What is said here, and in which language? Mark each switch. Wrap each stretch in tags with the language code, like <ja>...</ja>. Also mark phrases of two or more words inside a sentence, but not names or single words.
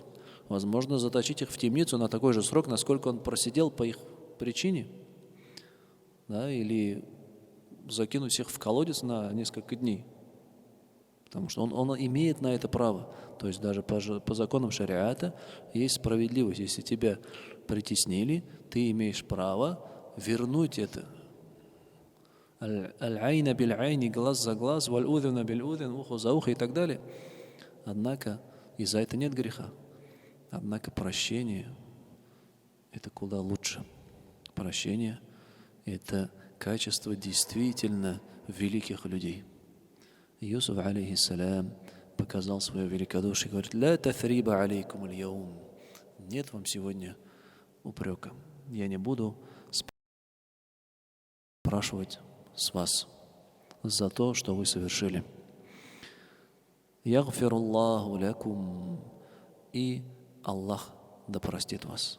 <ru>Возможно, заточить их в темницу на такой же срок, насколько он просидел по их причине, да, или закинуть их в колодец на несколько дней. Потому что он имеет на это право. То есть даже по законам шариата есть справедливость. Если тебя притеснили, ты имеешь право вернуть это.</ru> <ar>العين بالعين,</ar> <ru>глаз за глаз,</ru> <ar>والأذن بالأذن,</ar> <ru>ухо за ухо и так далее. Однако и за это нет греха. Однако прощение – это куда лучше. Прощение – это качество действительно великих людей. Юсуф, алейхиссалям, показал свое великодушие и говорит,</ru> <ar>«لا تثريب عليكم اليوم».</ar> <ru>Нет вам сегодня упрека. Я не буду спрашивать с вас за то, что вы совершили.</ru> <ar>يغفر الله لكم.</ar> <ru>И Аллах да простит вас.</ru>